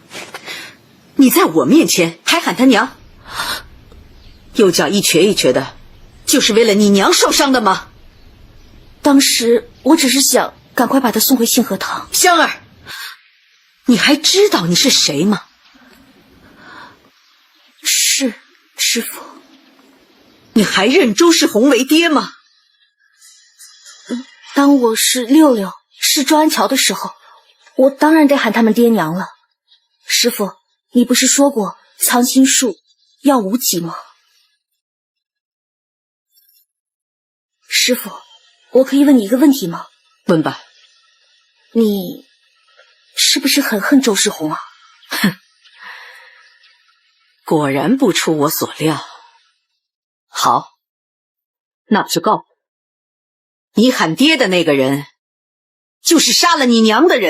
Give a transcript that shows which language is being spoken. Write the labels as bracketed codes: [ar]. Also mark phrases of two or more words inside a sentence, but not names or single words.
[zh] 你在我面前還喊她娘，右腳一瘸一瘸的，就是為了你娘受傷的嗎？當時我只是想趕快把她送回信和堂。香兒，你還知道你是誰嗎？是師父。你還認周世宏為爹嗎？當我是六六，是周安橋的時候，我當然得喊他們爹娘了。師父，你不是說過藏心術要無極嗎？師父，我可以問你一個問題嗎？問吧。你是不是很恨周世宏啊？哼，果然不出我所料。好，那我就告訴你，你喊爹的那個人，就是殺了你娘的人。